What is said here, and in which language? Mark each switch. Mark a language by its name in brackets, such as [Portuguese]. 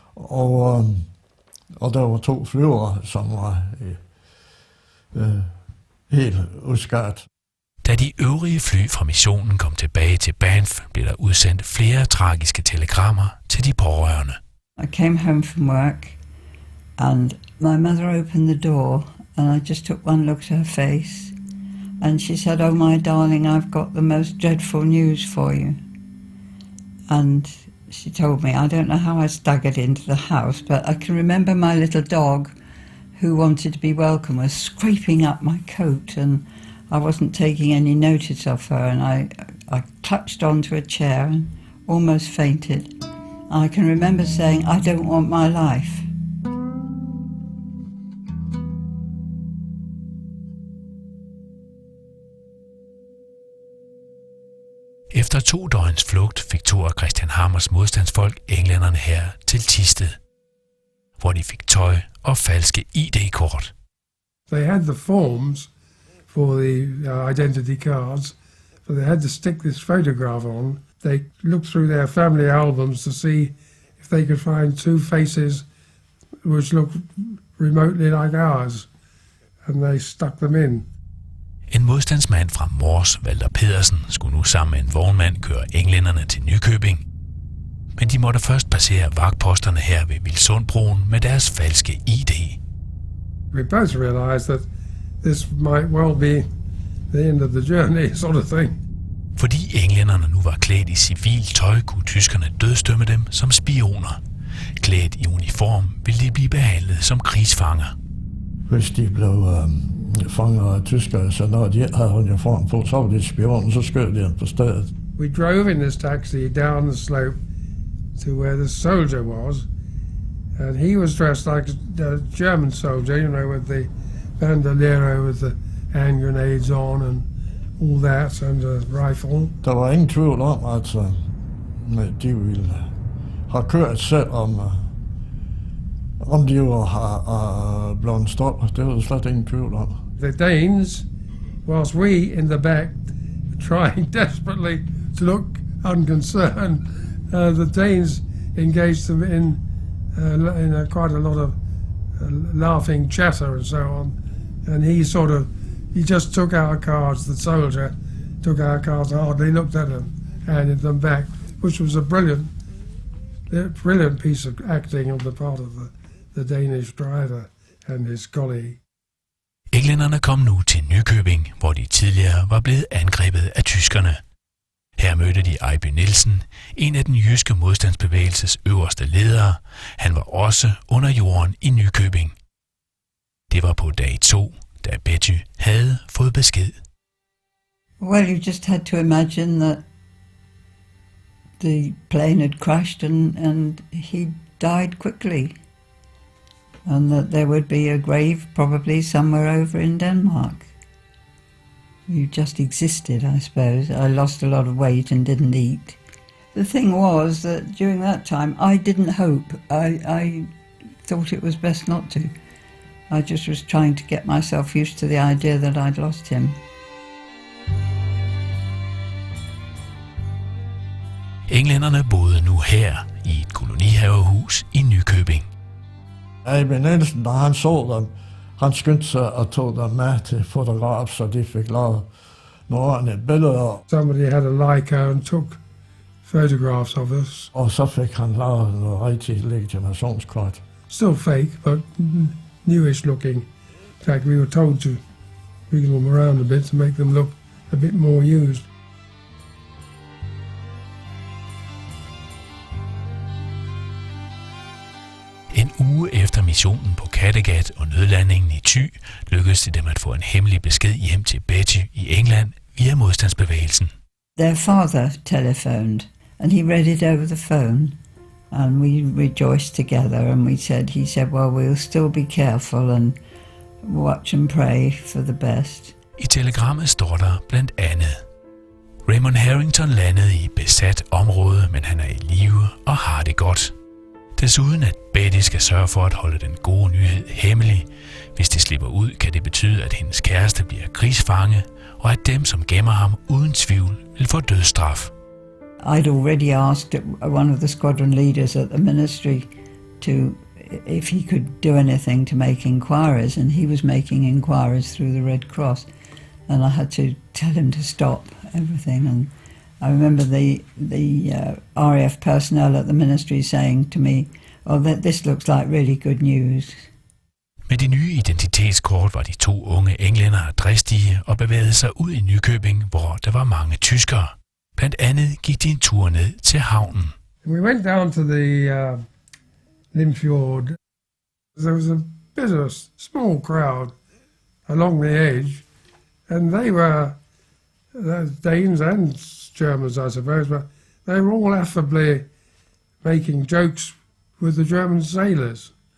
[Danish] Og der var 2 flyvere, som var helt uskadt. Da de øvrige fly fra missionen kom tilbage til Banff, blev der udsendt flere tragiske telegrammer til de pårørende. [English] I came home from work, and my mother opened the door, and I just took one look at her face, and she said, "Oh, my darling, I've got the most dreadful news for you." And she told me, I don't know how I staggered into the house, but I can remember my little dog, who wanted to be welcome, was scraping up my coat, and I wasn't taking any notice of her, and I clutched onto a chair and almost fainted. I can remember saying, I don't want my life. [Danish] Efter 2 døgns flugt fik 2 af Christian Hammers modstandsfolk englænderne her til Thisted, hvor de fik tøj og falske ID-kort. [English] They had the forms for the identity cards, but they had to stick this photograph on. They looked through their family albums to see if they could find 2 faces which looked remotely like ours, and they stuck them in. [Danish] En modstandsmand fra Mors, Walter Pedersen, skulle nu sammen med en vognmand køre englænderne til Nykøbing. Men de måtte først passere vagtposterne her ved Vilsundbroen med deres falske ID. [English] We both realized that this might well be the end of the journey, sort of thing. [Danish] Fordi englænderne nu var klædt i civil tøj, kunne tyskerne dødsdømme dem som spioner. Klædt i uniform ville de blive behandlet som krigsfanger. Hvis de blev fanger af tyskere, så når de havde uniform på, så var de spioner, så skød de dem på stedet. [English] We drove in this taxi down the slope to where the soldier was, and he was dressed like a German soldier, you know, with the bandolier with the hand grenades on and all that and a rifle. [Danish] Der var ingen tvivl om, at de ville have kørt selv om de var blevet stoppet. Det var slet ingen tvivl om. [English] The Danes, whilst we in the back trying desperately to look unconcerned, the Danes engaged them in quite a lot of laughing chatter and so on. And he just took our cards, the soldier took our cards and hardly looked at them, handed them back, which was a brilliant piece of acting on the part of the Danish driver and his colleague. [Danish] Englænderne kom nu til Nykøbing, hvor de tidligere var blevet angrebet af tyskerne. Her mødte de Ejby Nielsen, en af den jyske modstandsbevægelses øverste ledere. Han var også under jorden i Nykøbing. Det var på dag 2, da Betty havde fået besked. [English] Well, you just had to imagine that the plane had crashed and he died quickly. And that there would be a grave probably somewhere over in Denmark. You just existed, I suppose. I lost a lot of weight and didn't eat. The thing was that during that time I didn't hope. I thought it was best not to. I just was trying to get myself used to the idea that I'd lost him. [Danish] Englænderne boede nu her i et kolonihavehus i Nykøbing. Ejby Nielsen, da han så dem, han skyndte sig og tog dem med til fotograf, så de fik lavet nogle ordentlige billeder. [English] Somebody had a Leica and took photographs of us. [Danish] Og så fik han lavet noget rigtig legitimationskort. [English] Still fake, but newish looking. In fact, we were told to wiggle them around a bit to make them look a bit more used. [Danish] En uge efter missionen på Kattegat og nødlandingen i Thy, lykkedes det dem at få en hemmelig besked hjem til Betty i England via modstandsbevægelsen. [English] Their father telephoned and he read it over the phone and we rejoiced together and he said, well, we'll still be careful and watch and pray for the best. [Danish] I telegrammet står der blandt andet: Raymond Harrington landede i besat område, men han er i live og har det godt. Desuden at Betty skal sørge for at holde den gode nyhed hemmelig. Hvis det slipper ud, kan det betyde, at hendes kæreste bliver krigsfange, og at dem, som gemmer ham, uden tvivl vil få dødsstraf. [English] I'd already asked one of the squadron leaders at the ministry if he could do anything to make inquiries, and he was making inquiries through the Red Cross, and I had to tell him to stop everything. And I remember the RAF personnel at the ministry saying to me, "Oh, this looks like really good news." [Danish] Med de nye identitetskort var de 2 unge englændere dristige og bevægede sig ud i Nykøbing, hvor der var mange tyskere. Blandt andet gik de en tur ned til havnen. [English] We went down to the Limfjord. There was a bit of a small crowd along the edge, and they were Danes and Germans, I suppose, but they were all affably making jokes with the German sailors.